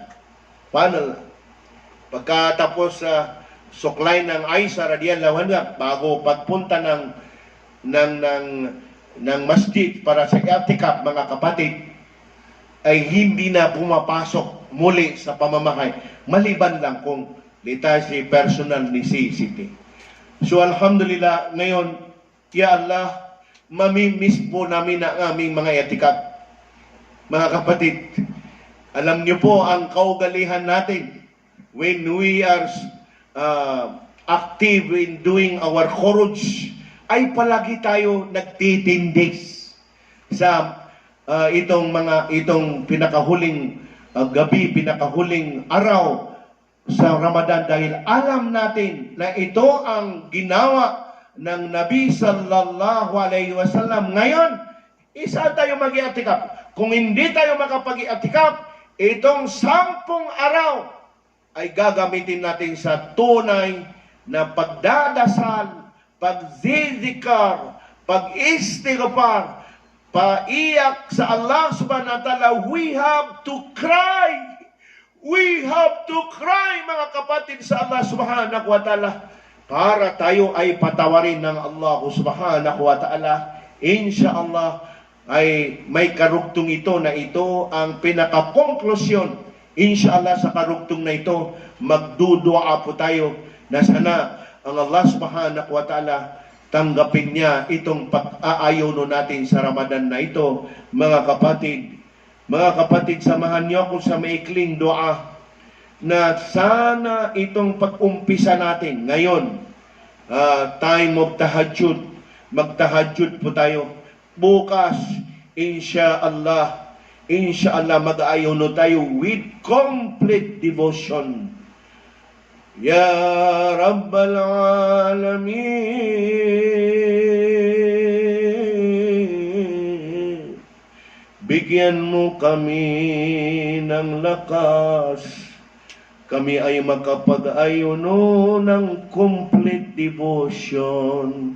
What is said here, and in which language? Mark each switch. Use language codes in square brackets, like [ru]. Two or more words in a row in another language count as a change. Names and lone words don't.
[tl] Paano? Pagkatapos suklay ng Aisha [ar] رضي الله عنها [tl] bago pagpunta ng masjid para sa i'tikaf, mga kapatid, ay hindi na pumapasok muli sa pamamahay maliban lang kung si [en] personal necessity. [tl] So alhamdulillah, ngayon, [ar] يا الله, [tl] mamimiss po namin ang aming mga i'tikaf. Mga kapatid, alam niyo po ang kaugalihan natin [en] when we are active in doing our khuruj, [tl] ay palagi tayo nagtitindig sa itong pinakahuling gabi, pinakahuling araw sa Ramadan, dahil alam natin na ito ang ginawa ng Nabi [ar] صلى الله عليه وسلم. [tl] Ngayon, isa tayo mag-i'tikaf. Kung hindi tayo makapag-i'tikaf, itong 10 araw ay gagamitin natin sa tunay na pagdadasal, pagzizikar, pag-istighfar, paiyak sa Allah [ar] سبحانه وتعالى. [en] We have to cry. We have to cry, [tl] mga kapatid, sa Allah [ar] سبحانه وتعالى [tl] para tayo ay patawarin ng Allah [ar] سبحانه وتعالى. [tl] Insyaallah ay may karugtong ito na ito ang pinaka-konklusyon. Insyaallah sa karugtong na ito, magdudua po tayo na sana ang Allah [ar] سبحانه وتعالى [tl] tanggapin niya itong pag-aayono natin sa Ramadan na ito. Mga kapatid, samahan niyo ako sa maikling dua na sana itong pag-umpisa natin ngayon, [en] time of tahajjud, [tl] magtahajjud po tayo. Bukas, insyaallah, mag-aayono tayo [en] with complete devotion. [ar] يا رب العالمين, [tl] bigyan mo kami ng lakas, kami ay makapag-ayuno ng [en] complete devotion.